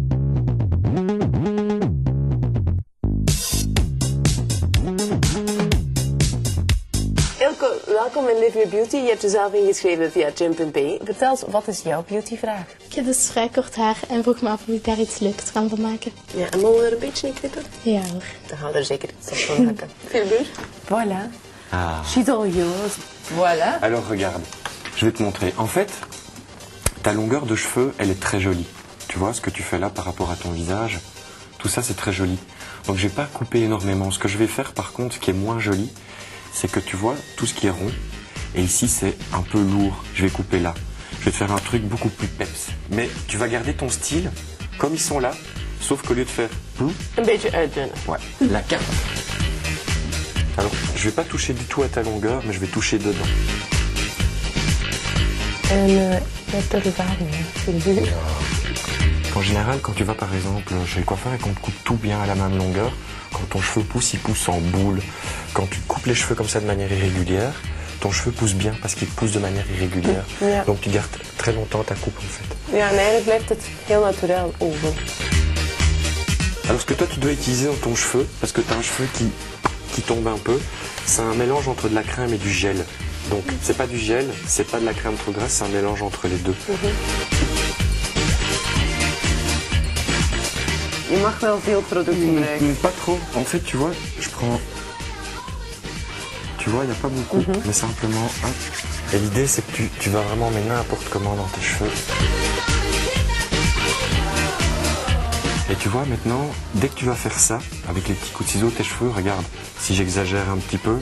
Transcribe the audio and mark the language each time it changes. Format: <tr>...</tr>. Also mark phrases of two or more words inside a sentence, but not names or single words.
<nl>Ilke, welkom in Live Your Beauty. Je hebt jezelf ingeschreven via Jump&Pay. Vertel eens, wat is jouw beautyvraag? Ik heb dus vrij kort haar en vroeg me af of ik daar iets leuks kan van maken. Ja, en mogen we er een beetje in knippen? Ja hoor. Dan gaan we er zeker iets van maken. Veel plezier. Voilà. Ah.</nl> <en>She's all yours.</en> <fr>Voilà. Alors regarde, je vais te montrer. En fait, ta longueur de cheveux, elle est très jolie. Tu vois ce que tu fais là par rapport à ton visage? Tout ça, c'est très joli. Donc je vais pas couper énormément. Ce que je vais faire par contre, qui est moins joli, c'est que tu vois tout ce qui est rond. Et ici, c'est un peu lourd. Je vais couper là. Je vais te faire un truc beaucoup plus peps. Mais tu vas garder ton style comme ils sont là, sauf qu'au lieu de faire</fr> <nl>Een beetje uitdunnen.</nl> <fr>ouais, la carte. Alors, je vais pas toucher du tout à ta longueur, mais je vais toucher dedans.</fr> <nl>En je hebt er ervaring mee. Veel plezier.</nl> <fr>En général, quand tu vas par exemple chez le coiffeur et qu'on te coupe tout bien à la même longueur, quand ton cheveu pousse, il pousse en boule. Quand tu coupes les cheveux comme ça de manière irrégulière, ton cheveu pousse bien parce qu'il pousse de manière irrégulière.</fr> <nl>Ja.</nl> <fr>Donc tu gardes très longtemps ta coupe en fait.</fr> <nl>Ja, en eigenlijk blijft het heel naturel over.</nl> <fr>Alors ce que toi tu dois utiliser dans ton cheveu, parce que tu as un cheveu qui tombe un peu, c'est un mélange entre de la crème et du gel. Donc c'est pas du gel, c'est pas de la crème trop grasse, c'est un mélange entre les deux.</fr> <nl>Je mag wel veel product gebruiken.</nl> <fr>Pas trop. En fait, tu vois, je prends... Tu vois, il n'y a pas beaucoup, mais simplement... Hop. Et l'idée, c'est que tu vas vraiment mettre n'importe comment dans tes cheveux. Et tu vois, maintenant, dès que tu vas faire ça, avec les petits coups de ciseaux, tes cheveux, regarde, si j'exagère un petit peu.</fr>